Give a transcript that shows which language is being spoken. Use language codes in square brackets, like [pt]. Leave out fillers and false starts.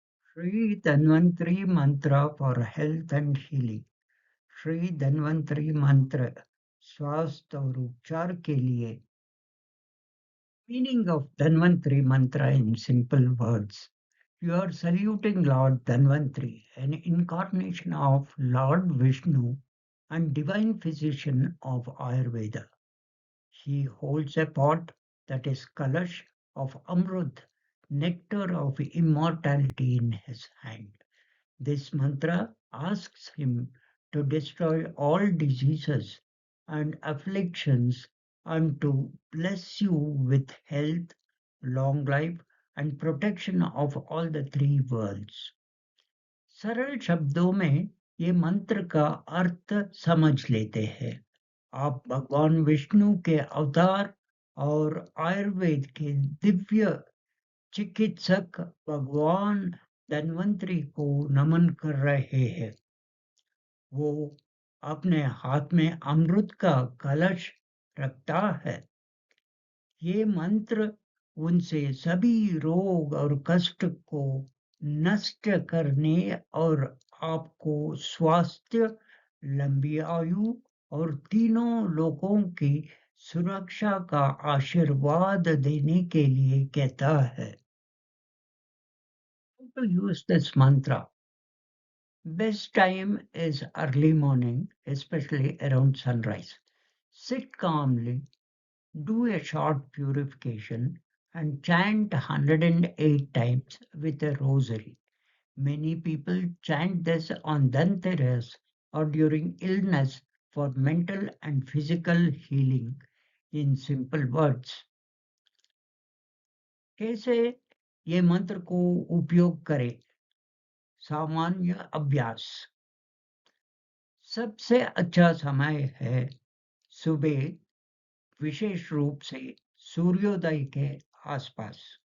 [en] Shri Dhanvantari mantra for health and healing. [hi] Shri Dhanvantari मंत्र स्वास्थ्य और उपचार के लिए। [en] Meaning of Dhanvantari mantra in simple words. You are saluting Lord Dhanvantri, an incarnation of Lord Vishnu and divine physician of Ayurveda. He holds a pot that is Kalash of Amrut, nectar of immortality in his hand. This mantra asks him to destroy all diseases and afflictions and to bless you with health, long life, and protection of all the three worlds. [hi] सरल शब्दों में ये मंत्र का अर्थ समझ लेते हैं। आप भगवान विष्णु के अवतार और आयुर्वेद के दिव्य चिकित्सक भगवान धन्वंतरी को नमन कर रहे हैं। वो अपने हाथ में अमृत का कलश रखता है। ये मंत्र उनसे सभी रोग और कष्ट को नष्ट करने और आपको स्वास्थ्य, लंबी आयु और तीनों लोकों की सुरक्षा का आशीर्वाद देने के लिए कहता है। [en] How to use this mantra? Best time is early morning, especially around sunrise. Sit calmly, do a short purification, and chant 108 times with a rosary. Many people chant this on Dhanteras or during illness for mental and physical healing. In simple words, [hi] कैसे ये मंत्र को उपयोग करें? सामान्य अभ्यास। सबसे अच्छा समय है सुबह, विशेष रूप से सूर्योदय के आसपास।